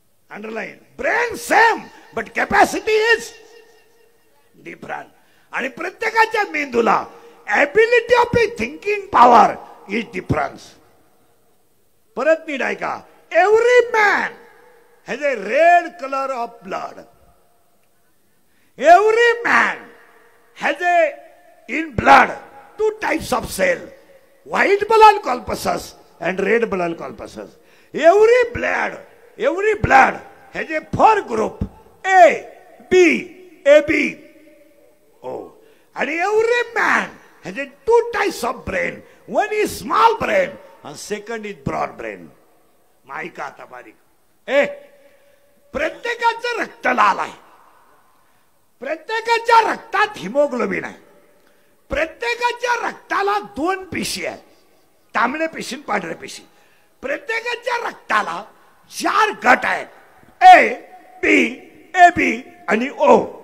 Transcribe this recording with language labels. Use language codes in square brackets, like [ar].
[en] Underline, brain same but capacity is different. [mr] आणि प्रत्येकाच्या मेंदूला [en] Ability of thinking power is difference. [mr] परत नीट ऐका, [en] Every man has a red colour of blood. Every man has in blood 2 types of cell, white blood corpuscles and red blood corpuscles. Every blood has a 4 group, A, B, AB, O. And every man has a 2 types of brain. One is small brain and second is broad brain. [mr] Mica आता बारीक. प्रत्येकाचं रक्त लाल आहे. प्रत्येकाच्या रक्तात haemoglobin आहे. प्रत्येकाच्या रक्ताला 2 पेशी आहेत, तांबड्या पेशी आणि पांढऱ्या पेशी. प्रत्येकाच्या रक्ताला 4 गट आहेत, ए, बी, ए बी आणि ओ.